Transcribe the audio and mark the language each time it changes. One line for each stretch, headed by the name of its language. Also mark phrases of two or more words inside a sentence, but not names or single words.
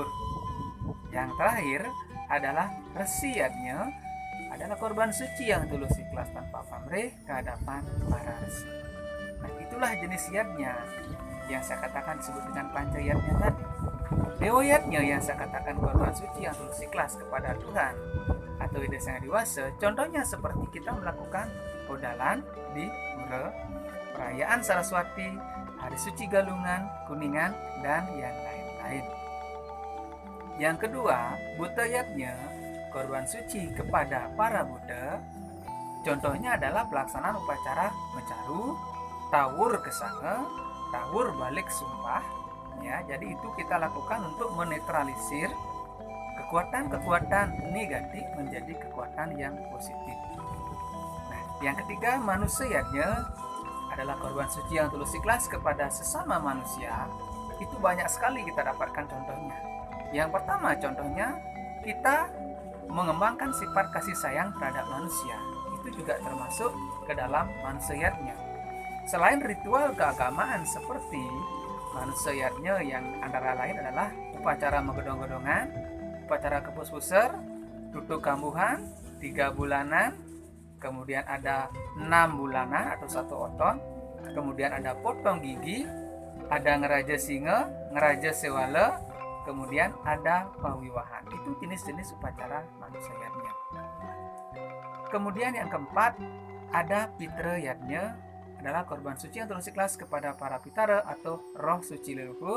Indonesian: Yang terakhir adalah Resi yatnya adalah korban suci yang tulus ikhlas tanpa pamrih ke hadapan para resi. Nah, itulah jenis yatnya yang saya katakan disebut dengan panca yatnya tadi. Dewa yatnya yang saya katakan korban suci yang tulus ikhlas kepada Tuhan atau Ida Sang Adiwasa, contohnya seperti kita melakukan odalan di pura, perayaan Saraswati, hari suci Galungan, Kuningan, dan yang lain-lain. Yang kedua, Buddha yatnya korban suci kepada para Buddha, contohnya adalah pelaksanaan upacara mencaru, tawur kesanga, tawur balik sumpah. Ya, jadi itu kita lakukan untuk menetralisir kekuatan-kekuatan negatif menjadi kekuatan yang positif. Nah, yang ketiga, Manusia yatnya adalah korban suci yang tulus ikhlas kepada sesama manusia. Itu banyak sekali kita dapatkan contohnya. Yang pertama contohnya, kita mengembangkan sifat kasih sayang terhadap manusia. Itu juga termasuk ke dalam Manusia yatnya. Selain ritual keagamaan seperti Manusia yatnya yang antara lain adalah upacara megedong-gedongan, upacara kepus-puser, tutuk kambuhan, 3 bulanan, kemudian ada 6 bulanan atau 1 oton, kemudian ada potong gigi, ada ngeraja singa, ngeraja sewala, kemudian ada pawiwahan. Itu jenis-jenis upacara Manusia yatnya. Kemudian yang keempat, ada Pitra yatnya adalah korban suci yang tulus ikhlas kepada para pitara atau roh suci leluhur.